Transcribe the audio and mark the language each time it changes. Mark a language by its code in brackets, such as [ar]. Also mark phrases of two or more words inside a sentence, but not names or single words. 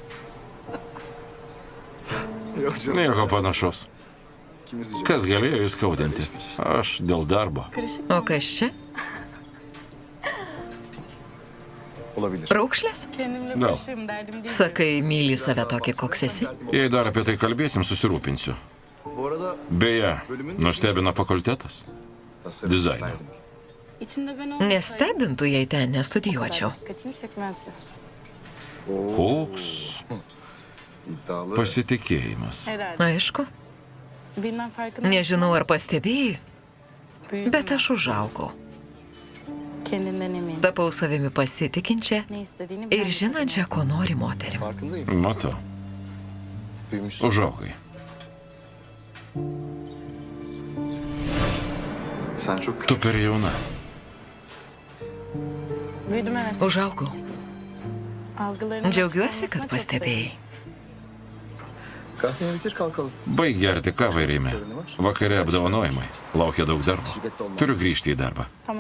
[lt] Nieko panašaus. Kas galėjo įskaudinti? Aš dėl darbo. O kas čia? [tr] olabilir. [lt] Raukšlės? Gal. Sakai, myli save tokį, koks esi? Jei dar apie tai kalbėsim, susirūpinsiu. [tr] Bu arada [lt] Beje, nustebino fakultetas. [tr] tasarım [lt] Dizaino. [tr] verdim. İçinde ben olsaydım [lt] Nestebintų, jei ten nestudijuočiau. [tr] dikkatimi çekmezdi. [lt] Koks [tr] İddialı. [lt] pasitikėjimas. [tr] Herhalde. [lt] Aišku, [tr] Bilmem farkında [lt] nežinau ar pastebėjai, [tr] büyüdüm [lt] bet [tr] ben. [lt] aš užaugau. [tr] Kendinden emin. [lt] Tapau savimi pasitikinčią [tr] Ne istediğini [lt] ir [tr] bilen. [lt] žinančią, ko nori moterim. [tr] Farkındayım. [lt] Matau, [tr] Büyümüşsün. [lt] užaugai. [tr] Sen çok [lt] Tu per jauna. [tr] Büyüdüm evet. [lt] Užaugau. [tr] Algılarının [lt] Džiaugiuosi, [tr] açık [lt] kad [tr] olmasına çok [lt] pastebėjai. [tr] Kahveni bitir kalkalım. [lt] Baig gerti kavą ir eime. Vakare apdovanojimai. Laukia daug darbo. Turiu grįžti į darbą. [tr] Tamam.